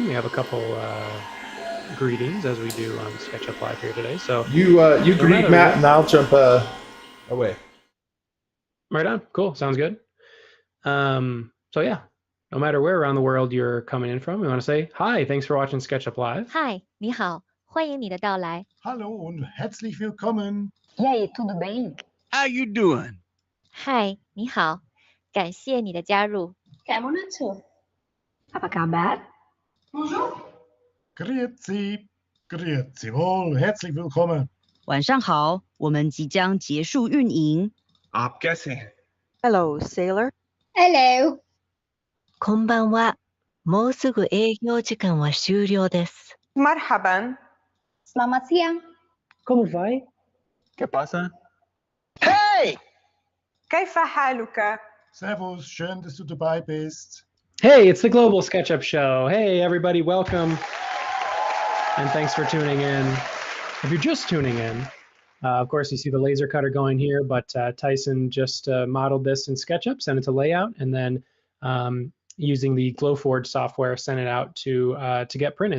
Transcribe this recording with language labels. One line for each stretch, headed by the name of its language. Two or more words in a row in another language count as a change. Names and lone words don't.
English: We have a couple greetings, as we do on SketchUp Live here today. So you greet Matt, and I'll jump away. Right on. Cool. Sounds good. So yeah, no matter where around the world you're coming in from, we want to say hi. Thanks for watching SketchUp Live. Hi,
Chinese: 你好，欢迎你的到来。
German: Hallo und herzlich willkommen.
Portuguese: E aí, tudo bem?
English: How you doing? Hi,
Chinese: 你好，感谢你的加入。
Indonesian: Kamu nato. Apa kabar? Bonjour.
Swiss German: Grüezi. Grüezi wohl.
German: Herzlich willkommen.
Chinese: 晚上好，我们即将结束运营。
Hindi: आप कैसे हैं?
English: Hello, sailor. Hello.
Japanese: こんばんは。もうすぐ営業時間は終了です。
Arabic: Marhaban.
Indonesian: Selamat siang.
Portuguese: Como vai?
Spanish: ¿Qué pasa?
Arabic: Hey! كيف حالك?
German: Servus, schön, dass du dabei bist.
English: Hey, it's the Global SketchUp Show. Hey, everybody, welcome. And thanks for tuning in. If you're just tuning in, of course, you see the laser cutter going here, but Tyson just modeled this in SketchUp, sent it to layout, and then using the Glowforge software, sent it out to get printed.